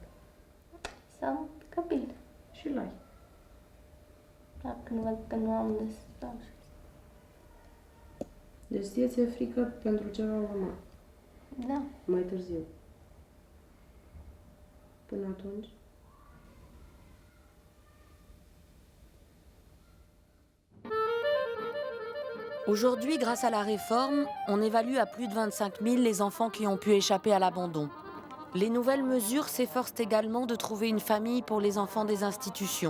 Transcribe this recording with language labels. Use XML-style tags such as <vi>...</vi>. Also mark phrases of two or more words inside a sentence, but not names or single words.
<ro>Să am copil. Și l-ai. Dar când văd că nu am de stau. Deci ție-ți-e frică pentru ce va urma. Da. Mai târziu. Până atunci?</ro> <fr>Aujourd'hui, grâce à la réforme, on évalue à plus de 25 000 les enfants qui ont pu échapper à l'abandon. Les nouvelles mesures s'efforcent également de trouver une famille pour les enfants des institutions.</fr>